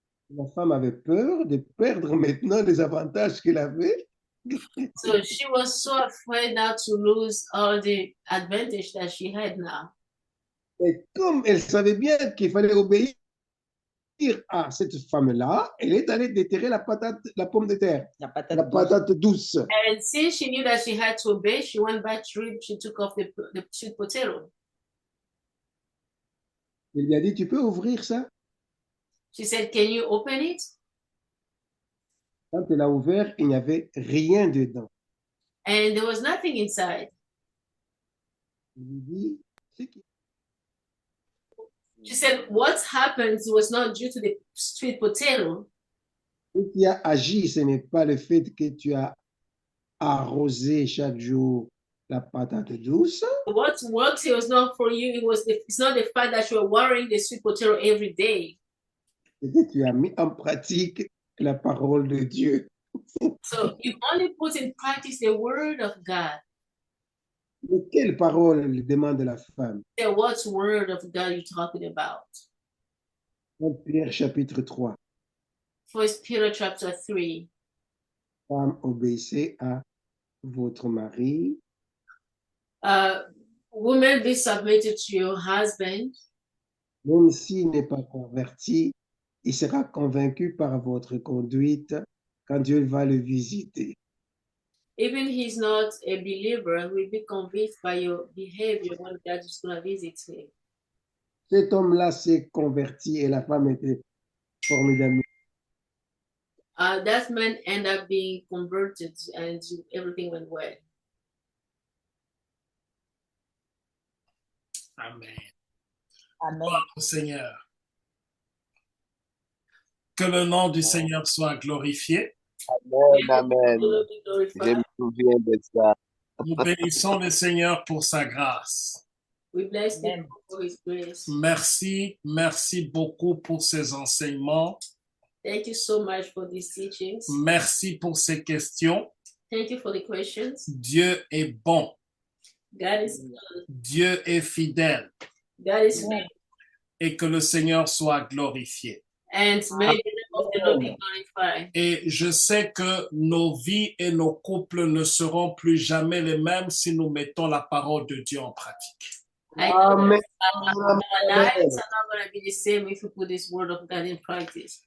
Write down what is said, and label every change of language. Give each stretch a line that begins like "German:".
French: La femme avait peur de perdre maintenant les avantages qu'elle avait.
English: So she was so afraid now to lose all the advantage that she had now.
French: Et comme elle savait bien qu'il fallait obéir à cette femme-là, elle est allée déterrer la pomme de terre, La patate la douce. patate douce.
English: And since she knew that she had to obey, she went back to rip. She took off the sweet potato.
French: Il lui a dit, tu peux ouvrir ça?
English: She said, "Can you open it?"
French: Quand elle a ouvert, il n'y avait rien dedans.
English: and there was nothing inside.
French: Il lui dit, ce qui
English: She said, what happened was not due to the sweet potato.
French: ce qui a agi, ce n'est pas le fait que tu as arrosé chaque jour la patate douce,
English: What worked was not for you. It's not the fact that you are watering the sweet potato every day.
French: c'est que tu as mis en pratique la parole de Dieu.
English: So you only put in practice the word of God.
French: Mais quelle parole demande la femme?
English: So what word of God are you talking about?
French: 1 Pierre chapitre 3.
English: 1 Peter chapter 3.
French: Femme, obéissez à votre mari,
English: Women, be submitted to your husband.
French: même s'il n'est pas converti, il sera convaincu par votre conduite quand Dieu va le visiter.
English: Even he's not a believer, will be convinced by your behavior when God is going to visit him.
French: Cet homme-là s'est converti et la femme était formidable.
English: That man ended up being converted and everything went well. Amen. Amen.
French: Gloire au Seigneur. Que le nom du Seigneur soit glorifié. Amen, amen.
English: God be
French: Je
English: glorified.
French: me souviens de ça. Nous bénissons le Seigneur pour sa grâce.
English: We bless Amen. him for his grace.
French: Merci beaucoup pour ces enseignements.
English: Thank you so much for these teachings.
French: Merci pour ces questions.
English: Thank you for the questions.
French: Dieu est bon.
English: God is good.
French: Dieu est fidèle.
English: God is good.
French: Et que le Seigneur soit glorifié.
English: And may the name of the Lord be glorified.
French: Et je sais que nos vies et nos couples ne seront plus jamais les mêmes si nous mettons la parole de Dieu en pratique.
English: I know Amen. our lives are not going to be the same if we put this word of God in practice.